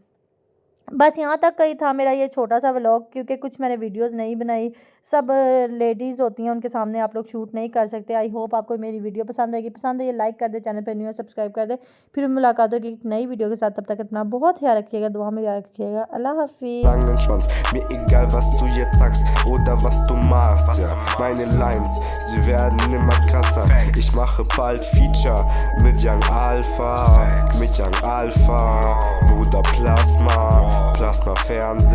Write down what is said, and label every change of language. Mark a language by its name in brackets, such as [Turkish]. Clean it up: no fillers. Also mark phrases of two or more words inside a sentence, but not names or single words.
[Hindi] बस यहाँ तक का ही था मेरा ये छोटा सा व्लॉग, क्योंकि कुछ मैंने वीडियोस नहीं बनाई, सब लेडीज़ होती हैं उनके सामने आप लोग शूट नहीं कर सकते। [English] I hope [Hindi] आपको मेरी वीडियो पसंद आएगी, पसंद है ये लाइक कर दे, चैनल पर न्यू है सब्सक्राइब कर दे। फिर मुलाकात होगी एक नई वीडियो के साथ, तब तक अपना बहुत ख्याल रखिएगा, दुआ में याद रखिएगा। अल्लाह हाफिज़। [German] Langen Schwanz, mir egal was du jetzt sagst oder was du machst, ja. Meine Lines, sie werden immer krasser. Ich mache bald Feature mit Young Alpha, Bruder Plasma, Plasma Fernseher.